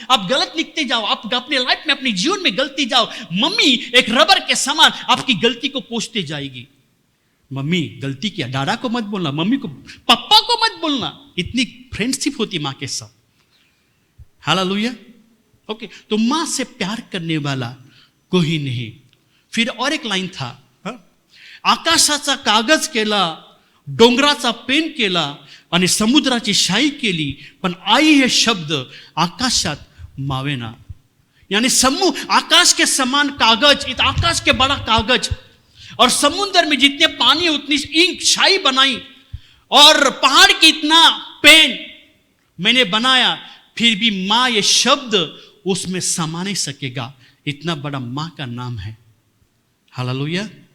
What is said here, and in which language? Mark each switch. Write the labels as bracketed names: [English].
[Hindi] आप गलत लिखते जाओ, आप अपने लाइफ में, अपने जीवन में गलती जाओ, मम्मी एक रबर के समान आपकी गलती को पोंछते जाएगी। मम्मी गलती किया, डाडा को मत बोलना, मम्मी को, पापा को मत बोलना। इतनी फ्रेंडशिप होती मां के साथ। हालेलुया। ओके, तो मां से प्यार करने वाला कोई नहीं। फिर और एक लाइन था, [Marathi] आकाशाचा कागज केला, डोंगराचा पेन केला आणि समुद्राची शाई केली, पण आई हे शब्द आकाशात मावेना। [Hindi] यानी आकाश के समान कागज, आकाश के बड़ा कागज, और समुद्र में जितने पानी उतनी इंक शाई बनाई, और पहाड़ की इतना पेन मैंने बनाया, फिर भी मां ये शब्द उसमें समा नहीं सकेगा। इतना बड़ा मां का नाम है। हालेलुया।